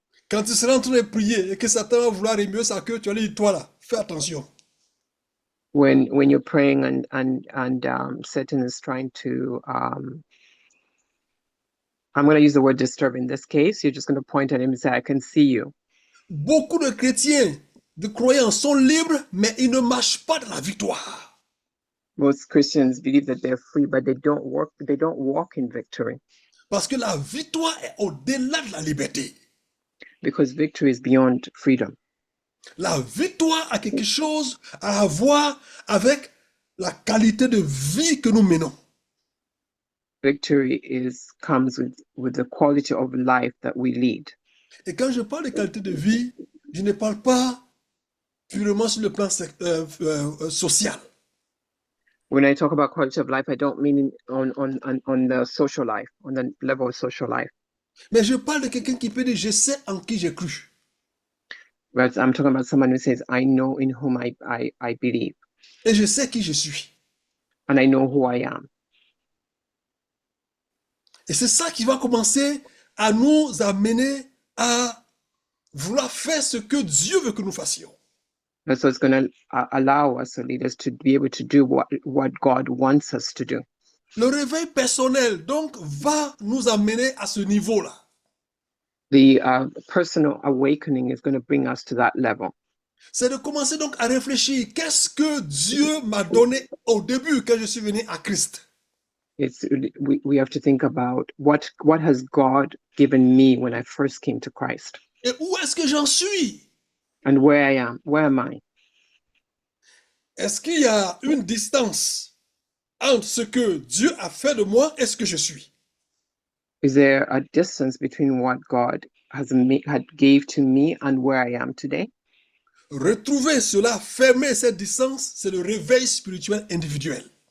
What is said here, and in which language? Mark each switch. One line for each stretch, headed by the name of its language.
French: Quand tu seras en train de prier et que Satan va vouloir remuer sa queue, tu vas lui dire, toi là, fais attention.
English: When you're praying and Satan is trying to I'm going to use the word disturb in this case. You're just going to point at him and say, I can see you.
French: Beaucoup de chrétiens, de croyants sont libres, mais ils ne marchent pas dans la victoire.
English: Most Christians believe that they're free, but they don't walk in victory.
French: Parce que la victoire est au-delà de la liberté.
English: Because victory is beyond freedom.
French: La victoire a quelque chose à voir avec la qualité de vie que nous menons.
English: Victory comes with the quality of life that we lead.
French: Et quand je parle de qualité de vie, je ne parle pas purement sur le plan social.
English: When I talk about quality of life, I don't mean on the social life, on the level of social life.
French: Mais je parle de quelqu'un qui peut dire, je sais en qui j'ai cru.
English: But I'm talking about someone who says, I know in whom I believe.
French: Et je sais qui je suis.
English: And I know who I am.
French: Et c'est ça qui va commencer à nous amener à vouloir faire ce que Dieu veut que nous fassions.
English: And so it's going to allow us or lead us to be able to do what God wants us to do.
French: Le réveil personnel, donc, va nous amener à ce niveau-là.
English: The personal awakening is going to bring us to that level.
French: C'est de commencer donc à réfléchir, qu'est-ce que Dieu m'a donné au début quand je suis venu à Christ?
English: We have to think about what has God given me when I first came to Christ.
French: Et où est-ce que j'en suis?
English: And where am I?
French: Est-ce qu'il y a une distance entre ce que Dieu a fait de moi et ce que je suis?
English: Is there a distance between what God had gave to me and where I am today?
French: Retrouver cela, fermer cette distance, c'est le réveil spirituel individuel.